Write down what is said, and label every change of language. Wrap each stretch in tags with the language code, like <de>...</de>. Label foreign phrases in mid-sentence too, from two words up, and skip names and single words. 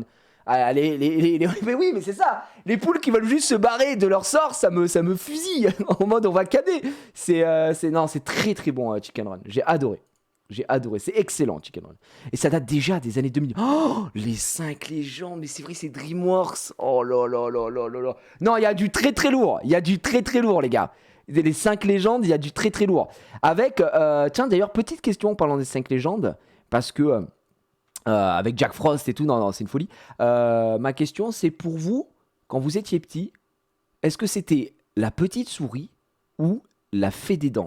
<fr>Ah, mais oui, mais c'est ça. Les poules qui veulent juste se barrer de leur sort, ça me fusille. En mode, on va cader. C'est très très bon, Chicken Run. J'ai adoré. C'est excellent, Chicken Run. Et ça date déjà des années 2000. Oh, les 5 légendes. Mais c'est vrai, c'est DreamWorks. Oh là là là là là là. Non, il y a du très très lourd. Les gars. Les 5 légendes, il y a du très très lourd. Avec, tiens, d'ailleurs, petite question en parlant des 5 légendes. Parce que, avec Jack Frost et tout, non, c'est une folie. Ma question, c'est pour vous, quand vous étiez petit, est-ce que c'était la petite souris ou la fée des dents?</fr>